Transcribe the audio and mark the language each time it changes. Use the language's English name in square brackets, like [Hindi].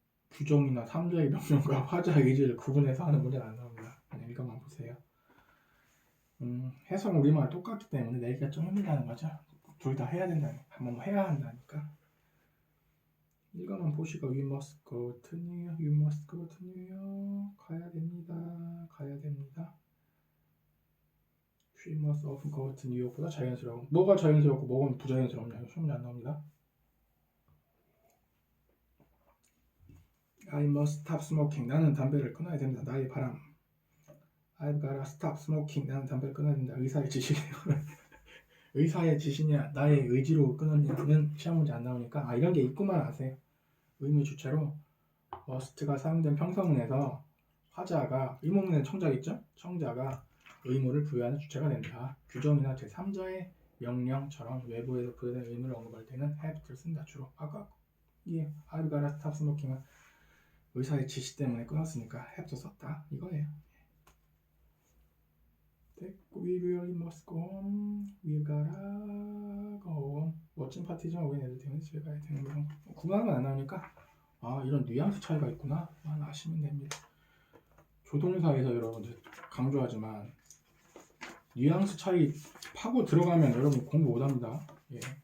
[Korean] 규정이나 3자의 명령과 화자의 의지를 구분해서 하는 문제는 안 나옵니다. 그냥 이것만 보세요. 해석 우리말 똑같기 때문에 내기가 좀 힘들다는 거죠. 둘 다 해야 된다니, 한번 해야 한다니까. 이거만 보시고 [English] we must go to New York, you must go to New York. [Korean] 가야 됩니다. 가야 됩니다. [English] She must often go to New York보다 [Korean] 자연스러워. 뭐가 자연스럽고 뭐가 부자연스럽냐? 소문이 안 나옵니다. [English] I must stop smoking. [Korean] 나는 담배를 끊어야 됩니다. 나의 바람. [English] I've gotta stop smoking. [Korean] 나는 담배를 끊어야 된다. 의사의 지시네요. 의사의 지시냐 나의 의지로 끊었냐는 시험 문제 안 나오니까 이런 게 있구만 아세요. 의무 주체로 must가 사용된 평서문에서 화자가 의문문에 청자 있죠? 청자가 의무를 부여하는 주체가 된다. 규정이나 제3자의 명령처럼 외부에서 부여된 의무를 언급할 때는 have to를 쓴다. 주로 아까 [English] I've gotta stop smoking [Korean] 은 의사의 지시 때문에 끊었으니까 have to 썼다 이거예요. [English] 됐고 we really must go home. We gotta go home. [Korean] 멋진 파티지만 우리 애들 때문에 집에 가야 되는 거. 구간은 안 나오니까 이런 뉘앙스 차이가 있구나 아시면 됩니다. 조동사에서 여러분들 강조하지만 뉘앙스 차이 파고 들어가면 여러분 공부 못합니다. 예.